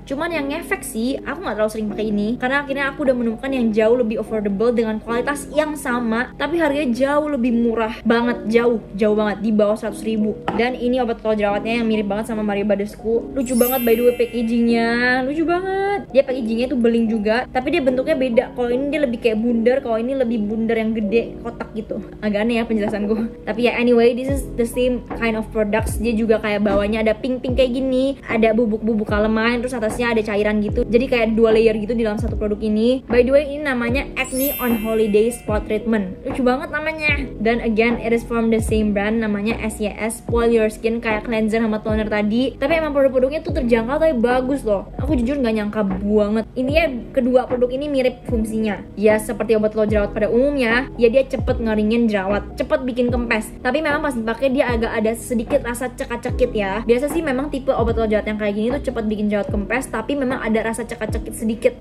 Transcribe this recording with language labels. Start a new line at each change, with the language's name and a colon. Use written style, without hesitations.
Indonesian: Cuman yang ngefek sih, aku nggak terlalu sering pakai ini karena akhirnya aku udah menemukan yang jauh lebih affordable dengan kualitas yang sama, tapi harganya jauh lebih murah banget, jauh banget, di bawah 100 ribu. Dan ini obat tol jerawatnya yang mirip banget sama Mario Badescu. Lucu banget by the way packagingnya, lucu banget. Dia packagingnya tuh beling juga, tapi dia bentuknya beda. Kalau ini dia lebih kayak bundar, kalau ini lebih bundar yang gede, kotak gitu. Agak aneh ya penjelasanku.
English: Tapi ya anyway, this is the same kind of products.
Indonesian: Dia juga kayak bawahnya ada pink kayak gini, ada bubuk-bubuk calamine, terus atasnya ada cairan gitu. Jadi kayak 2 layer gitu di dalam satu produk ini. By the way, ini namanya Acne on Holiday Spot Treatment. Lucu banget namanya.
English: Dan again, it is from the same brand, namanya SYS.
Indonesian: Spoil your skin, kayak cleanser sama toner tadi. Tapi emang produk-produknya tuh terjangkau tapi bagus loh. Aku jujur nggak nyangka banget. Intinya kedua produk ini mirip fungsinya. Ya seperti obat tol jerawat pada umumnya, ya dia cepet ngeringin jerawat, cepet bikin kempes. Tapi memang pas dipakai dia agak ada sedikit rasa cekak-cekit ya. Biasa sih memang tipe obat tol jerawat yang kayak gini tuh cepet bikin jerawat kempes, tapi memang ada rasa cekak-cekit sedikit.